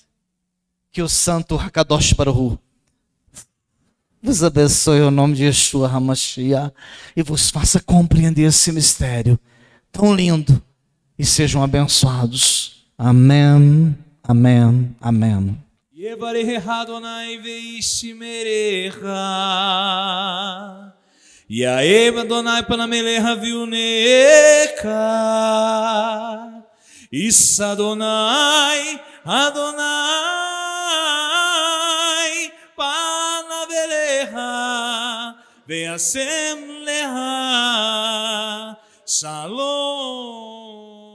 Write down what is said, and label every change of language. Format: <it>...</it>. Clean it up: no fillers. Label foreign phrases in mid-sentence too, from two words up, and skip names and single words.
<pt>Que o santo</pt> <he>הקדוש ברוך הוא</he> <pt>vos abençoe o nome de</pt> <he>ישוע המשיח</he> <pt>e vos faça compreender esse mistério tão lindo e sejam abençoados. Amém, amém, amém.</pt> <he>יברך אדוני וישמרך, יאהב אדוני פניו אליך ויונקה, יישא אדוני פניו אליך וישם לך שלום.</he>